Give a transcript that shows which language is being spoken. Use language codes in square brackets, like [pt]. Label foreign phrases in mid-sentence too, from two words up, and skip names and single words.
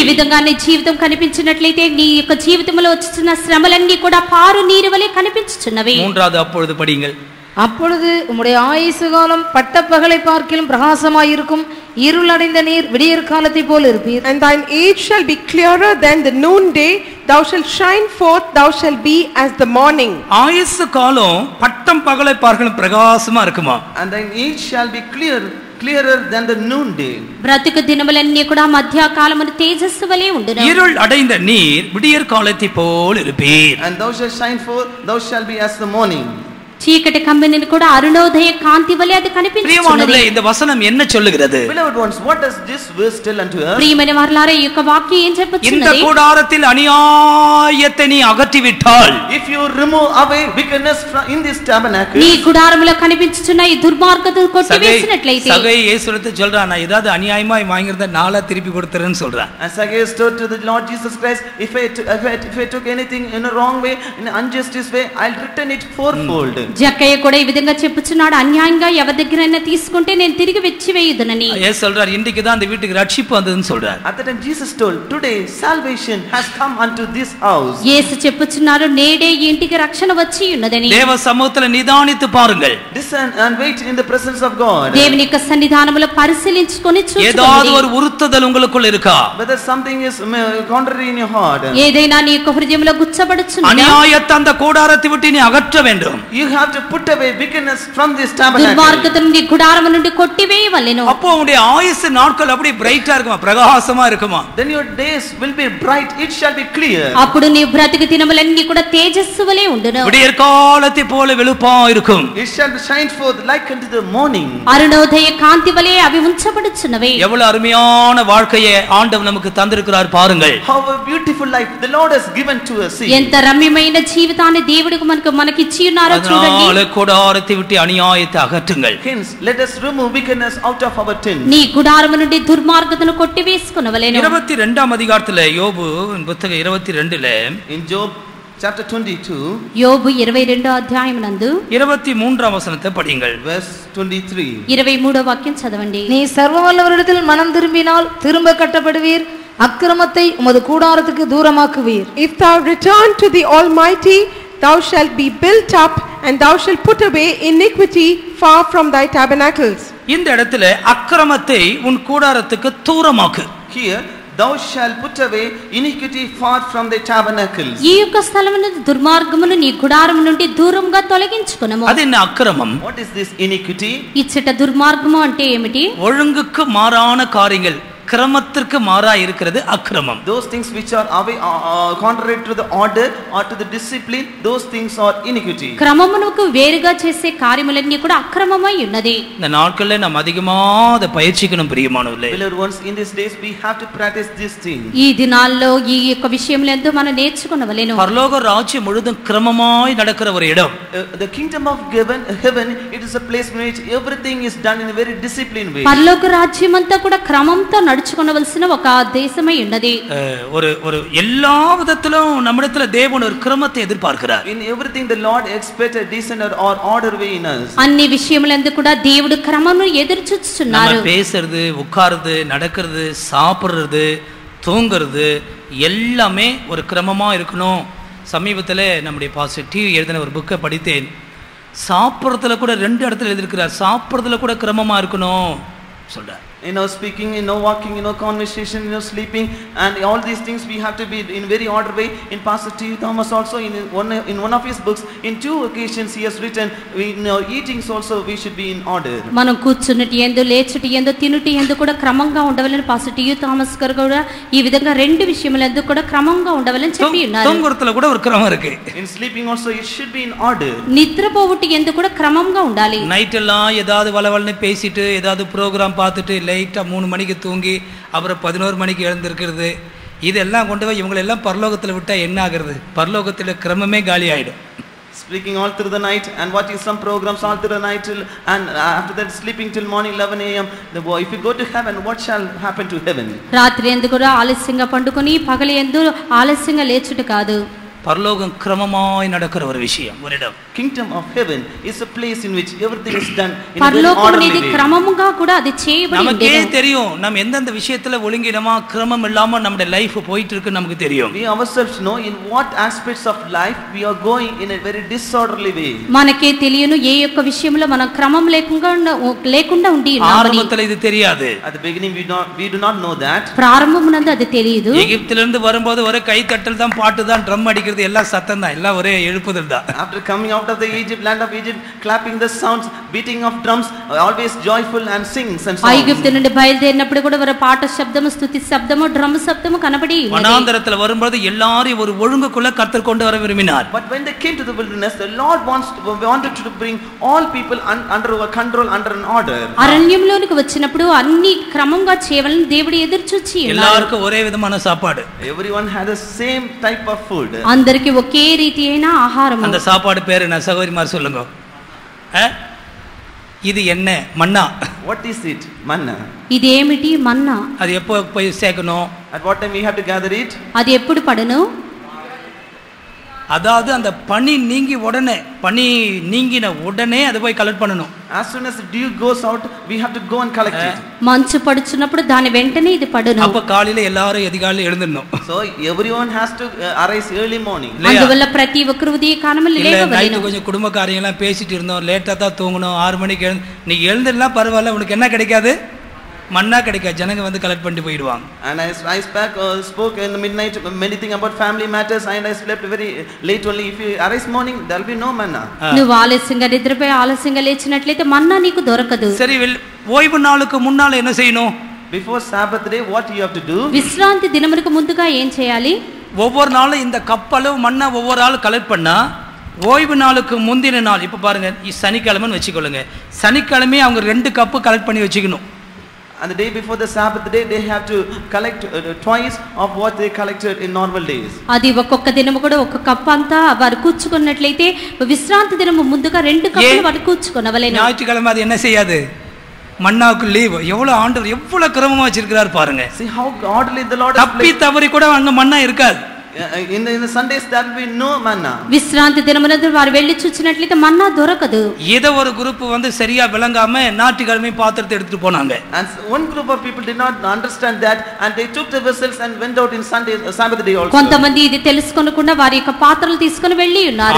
[te] విధంగా నీ జీవితం కనిపించినట్లయితే నీ యొక్క జీవితంలో వచ్చుచున్న శ్రమలన్నీ కూడా పారు నీరు వలె కనిపించుచున్నవి. [ta] மூன்றாவது அப்பொழுது படிங்கள். அப்பொழுது உம்முடைய ஆயுசு காலம் பட்டப்பகலை பார்க்கிலும் பிரகாசமாயிருக்கும், இருளடைந்த நீர் விடியற் காலத்தை போல் இருப்பீர். [en] And thine age shall be clearer than the noonday, thou shalt shine forth, thou shalt be as the morning. [ta] ஆயுசு காலம் பட்டம் பகலை பார்க்கணும் பிரகாசமா இருக்குமா? [en] And thine age shall be clearer than the noonday. [te] బ్రతుకు దినములన్నీ కూడా మధ్యాకాలమున తేజస్సు వలె ఉండును. [ta] இருள் அடைந்த நீர் விடியற் காலத்தை போல் இருப்பீர். [en] And thou shalt shine forth, thou shalt be as the morning. [te] చీకటి కమ్మిని కూడా అరుణోదయ కాంతి వలె అది కనిపించుచున్నది. [ta] பிரியமானவர்களே, இந்த வசனம் என்ன சொல்லுகிறது? [en] Beloved ones, what does this verse tell unto us? [te] ప్రియమైన వారలారా, ఈ యొక్క వాక్యం ఏం [ta] இந்த [te] చెప్పుచున్నది? [ta] கூடாரத்தில் அநியாயத்தை நீ அகற்றிவிட்டால், [en] If you remove away wickedness from in this tabernacle, [te] నీ గుడారములో కనిపించుచున్న ఈ దుర్మార్గతను కొట్టివేసినట్లయితే, [ta] சகை இயேசுவிடத்தை சொல்றான், நான் ஏதாவது அநியாயமா வாங்கியிருந்தா நாளா திருப்பி கொடுத்துறேன்னு சொல்றான். [en] as Zacchaeus told to the Lord Jesus Christ, if I took anything in a wrong way, in an unjustice way, I'll return it fourfold. [te] జక్కయ్య కూడా ఈ విధంగా చెప్పుచున్నాడు, అన్యాయంగా ఎవరి దగ్గరైనా తీసుకుంటే నేను తిరిగి వెచ్చివేయుదునని. [ta] ஏசு சொல்றார், இன்றைக்கு தான் அந்த வீட்டுக்கு ரட்சிப்பு வந்ததுன்னு சொல்றார். [en] At that time Jesus told, today salvation has come unto this house. [te] యేసు చెప్పుచున్నారు, నేడే ఈ ఇంటికి రక్షణ వచ్చి ఉన్నదని. [ta] தேவ சமூகத்தில் நிதானித்து பாருங்கள். [en] Discern and wait in the presence of God. [te] దేవుని యొక్క సన్నిధానములో పరిశీలించుకొని [ta] ஏதாவது [te] చూచుకోండి. [ta] ஒரு உறுத்துதல் உங்களுக்குள்ள இருக்கா? [en] Whether something is contrary in your heart. [te] ఏదైనా నీ యొక్క హృదయంలో గుచ్చబడుచున్నదా? [ta] அநியாயத்தை அந்த கூடாரத்தை விட்டு நீ அகற்ற வேண்டும். [en] You have to put away wickedness from this tabernacle. [te] దుర్మార్గత నుండి గుడారము నుండి కొట్టివేయవలెను. [ta] அப்போ உங்களுடைய ஆயுசு நாட்கள் அப்படி பிரைட்டா இருக்குமா, பிரகாசமா இருக்குமா? [en] Then your days will be bright, it shall be clear. [te] అప్పుడు నీ బ్రతుకు దినములన్నీ కూడా తేజస్సు వలె ఉండును. [ta] விடியற் காலத்தை போல வெளுப்பா இருக்கும். [en] It shall shine forth like unto the morning. [te] అరుణోదయ కాంతి వలె అవి ఉంచబడుచున్నవి. [ta] எவ்வளவு அருமையான வாழ்க்கையை ஆண்டவர் நமக்கு தந்திருக்கிறார் பாருங்கள். [en] How a beautiful life the Lord has given to us. See. [te] ఎంత రమ్యమైన జీవితాన్ని దేవుడు మనకిచ్చి ఉన్నారో చూడండి. [ta] அதனால கூடாரத்தை விட்டு அநியாயத்தை அகற்றுங்கள். [en] Hence, let us remove wickedness out of our tents. [te] నీ గుడారము నుండి దుర్మార్గతను కొట్టివేసుకొనవలెను. [ta] 22ஆம் அதிகாரத்துல யோபு புத்தகம் 22ல [en] In Job chapter 22, [te] యోబు 22వ అధ్యాయమునందు [ta] 23ஆம் வசனத்தை படியுங்கள். [en] verse 23. [te] 23వ వాక్యం చదవండి. [ta] நீ சர்வவல்லவரிடத்தில் மனம் திரும்பினால் திரும்ப கட்டப்படுவீர், அக்கிரமத்தை உமது கூடாரத்துக்கு தூரமாக்குவீர். [en] If thou return to the Almighty, thou shalt be built up, and thou shalt put away iniquity far from thy tabernacles. [ta] இந்த இடத்துல அக்கிரமத்தை உன் கூடாரத்துக்கு தூரமாக்கு. [en] Here, thou shalt put away iniquity far from the tabernacles. [te] ఈ యొక్క స్థలమును దుర్మార్గమును నీ గుడారము నుండి దూరంగా తొలగించుకొనుము. [ta] அது என்ன அக்கிரமம்? [en] What is this iniquity? [te] ఇచ్చట దుర్మార్గము అంటే ఏమిటి? [ta] ஒழுங்குக்கு மாறான காரியங்கள், கிரமத்திற்கு மாறா இருக்கிறது அக்கிரமம். [en] Those things which are away, contrary to the order or to the discipline, those things are iniquity. [te] క్రమమునకు వేరుగా చేసే కార్యములన్నీ కూడా అక్రమమై ఉన్నది. [ta] இந்த நாட்கள்ல நாம் அதிகமா அதை பயிற்சிக்கணும் பிரியமானவர்களே. [en] Beloved ones, in these days we have to practice this thing. [te] ఈ దినాల్లో ఈ యొక్క విషయములందు మనం నేర్చుకొనవలెను. [ta] பரலோக ராஜ்யம் முழுதும் கிரமமாய் நடக்கிற ஒரு இடம். [en] The kingdom of heaven, it is a place in which everything is done in a very disciplined way. [te] పరలోక రాజ్యమంతా కూడా క్రమంతో నడుచుకొనవలసిన ఒక దేశమై ఉన్నది. [ta] ஒரு எல்லா விதத்திலும் நம்மிடத்துல தேவன் ஒரு கிரமத்தை எதிர்பார்க்கிறார். [en] In everything the Lord expects a decent or order way in us. [te] అన్ని విషయములందు కూడా దేవుడు క్రమమును ఎదురు చూస్తున్నారు. [ta] நம்ம பேசுறது, உட்கார்றது, நடக்கிறது, சாப்பிடுறது, தூங்குறது எல்லாமே ஒரு கிரமமா இருக்கணும். சமீபத்தில் நம்முடைய பாஸ்டர் டிவி எழுதின ஒரு புக்கை படித்தேன். சாப்பிட்றதுல கூட 2 இடத்துல எழுதியிருக்கிறார், சாப்பிட்றதுல கூட கிரமமாக இருக்கணும் சொல்கிறார். [en] Speaking, walking, conversation, sleeping, and all these things we have to be in very order way. In Pastor T. Thomas also in one of his books, in 2 occasions he has written, eatings also we should be in order. [te] మనం కూర్చున్నటి ఎందు లేచుటి ఎందు తినుటి ఎందు కూడా క్రమంగా ఉండవాలని పాస్టర్ టి. థామస్ గారు కూడా ఈ విధంగా 2 విషయములందు కూడా క్రమంగా ఉండవాలని చెప్పి ఉన్నారు. [ta] தூங்குறதுல கூட ஒரு கிரமம் இருக்கு. [en] In sleeping also it should be in order. [te] నిద్రపోవుటి ఎందు కూడా క్రమంగా ఉండాలి. [ta] நைட் எல்லாம் ஏதாவது வளவளன்னு பேசிட்டு ஏதாவது ப்ரோக்ராம் பார்த்துட்டு லைட்டாக 3 மணிக்கு தூங்கி அப்புறம் 11 மணிக்கு எழுந்திருக்கிறது, இதெல்லாம் கொண்டு போய் இவங்களெல்லாம் பரலோகத்தில் விட்டால் என்ன ஆகுறது? பரலோகத்தில் கிரமமே காலி ஆகிடும். [en] Speaking all through the night and watching some programs all through the night and after that sleeping till morning 11 a.m. If you go to heaven, what shall happen to heaven? [te] రాత్రి ఎందు కూడా ఆలస్యంగా పండుకొని పగలి ఎందు ఆలస్యంగా లేచుట కాదు. [ta] பரலோகம் கிரமமாய் நடக்கிற ஒரு விஷயம், ஒரு இடம். [en] Kingdom of heaven is a place in which everything is done in a very [ta] பரலோகம் [en] orderly [te] అనేది [en] way. [te] క్రమముగా కూడా అది చేయబడి [ta] நமக்கே தெரியும் நம்ம எந்தெந்த விஷயத்துல ஒழுங்கினமா கிரமம் இல்லாம நம்ம லைஃப் போயிட்டு இருக்கு நமக்கு தெரியும். [en] We ourselves know in what aspects of life we are going in a very disorderly way. [te] మనకే తెలియను ఏ యొక్క విషయంలో మన క్రమం లేకుండా ఉండి ఉన్నామని. [ta] ஆரம்பத்துல இது தெரியாது. [en] At the beginning we do not know that. [te] ప్రారంభమునందు అది తెలియదు. [ta] எகிப்தில இருந்து வரும்போது ஒரே கை தட்டல் தான், பாட்டு தான், ட்ரம் அடிக்கிறது எல்லாம் சத்தம் தான், எல்லாம் ஒரே எழுப்புதல் தான். [en] After coming out of the land of Egypt, clapping the sounds, beating of drums, always joyful and sings and songs. [te] ఐగుప్తు నుండి బయలుదేరినప్పుడు కూడా ఒక పాట శబ్దము, స్తుతి శబ్దము, డ్రమ్ శబ్దము కనబడి ఉన్నది. [ta] வனாந்தரத்துல வரும்போது எல்லாரையும் ஒரு ஒழுங்குக்குள்ள கர்த்தர் கொண்டு வர விரும்பினார். [en] But when they came to the wilderness, the Lord wanted to bring all people under control, under an order. [te] అరణ్యంలోనికి వచ్చినప్పుడు అన్ని క్రమంగా చేయవాలని దేవుడు ఎదురుచూచి ఉన్నాడు. [ta] எல்லாருக்கும் ஒரே விதமான சாப்பாடு. [en] Everyone had the same type of food. [te] అందరికి ఒకే రీతి అయిన ఆహారం. [ta] அந்த சாப்பாடு பேரு என்ன சகோதரிமார் சொல்லுங்க? இது என்ன? மன்னா. [en] What is it? Manna. [te] ఇదేమిటి? మన్నా. [ta] அது எப்போ போய் சேர்க்கணும்? [en] At what time we have to gather it? [te] అది ఎప్పుడు పడను? [ta] அதாவது அந்த பனி நீங்கின உடனே அதை போய் கலெக்ட் பண்ணணும். [en] As soon as the dew goes out, we have to go and collect it. [te] మంచు పడుచున్నప్పుడు దాని వెంటనే ఇది పడును. [ta] அப்ப காலையில எல்லாரும் அதிகாலையில எழுந்திரணும். [en] So everyone has to arise early morning. [te] అందువల్ల ప్రతి ఒక్కరు ఉదయ కాలములో లేవవలెను. [ta] நைட் கொஞ்சம் குடும்ப காரியங்கள்லாம் பேசிட்டு இருந்தோம், லேட்டா தான் தூங்கணும், 6 மணிக்கு நீ எழுந்திரலாம் பரவாயில்ல, உனக்கு என்ன கிடைக்காது? மன்னா கிடைக்காது, ஜனங்க வந்து கலெக்ட் பண்ணிட்டு போயிடுவாங்க. [en] And I spoke in the midnight many things about family matters and I slept very late only. If you arise morning, there will be no manna. [te] నువ్వు ఆలస్యంగా నిద్రపోయి ఆలస్యంగా లేచినట్లయితే మన్నా నీకు దొరకదు. [ta] சரி, ஓய்வு நாளுக்கு முன்னால என்ன செய்யணும்? [en] Before Sabbath day, what you have to do? [te] విశ్రాంతి దినమునకు ముందుగా ఏం చేయాలి? [ta] ஒவ்வொரு நாளும் இந்த கப்பளவு மண்ணை ஒவ்வொரு ஆள் கலெக்ட் பண்ணா ஓய்வு நாளுக்கு முந்தின நாள், இப்போ பாருங்க சனிக்கிழமைன்னு வச்சுக்கொள்ளுங்க, சனிக்கிழமையே அவங்க 2 கப்பு கலெக்ட் பண்ணி வச்சுக்கணும். [en] And the day before the Sabbath day, they have to collect twice of what they collected in normal days. [te] అది ఒక్కొక్క దినము కూడా ఒక కప్ అంతా వారు కూర్చుకున్నట్లయితే విశ్రాంతి దినము ముందుగా 2 కప్పులు వారు కూర్చుకొనవలెను. [ta] ஞாயிற்றுக்கிழமை அது என்ன செய்யாது? மன்னாவுக்கு லீவ். எவ்வளவு ஆண்டவர் எவ்வளவு கிரமமா வச்சிருக்கிறார் பாருங்க. [en] See how godly the Lord is. [ta] தப்பி தவறி கூட அங்க மன்னா இருக்காது. [en] In the Sundays there will be no manna. [te] విశ్రాంతి దినమునందు వారు వెళ్ళి చూచినట్లయితే మన్నా దొరకదు. [ta] ஏதோ ஒரு குரூப் வந்து சரியா விளங்காம ஞாயிற்றுக்கிழமை பாத்திரத்தை எடுத்துட்டு போனாங்க. [en] And one group of people did not understand that and they took the vessels and went out in Sabbath day also. [te] కొంతమంది ఇది తెలుసుకొనకుండా వారి యొక్క పాత్రలు తీసుకొని వెళ్ళి ఉన్నారు.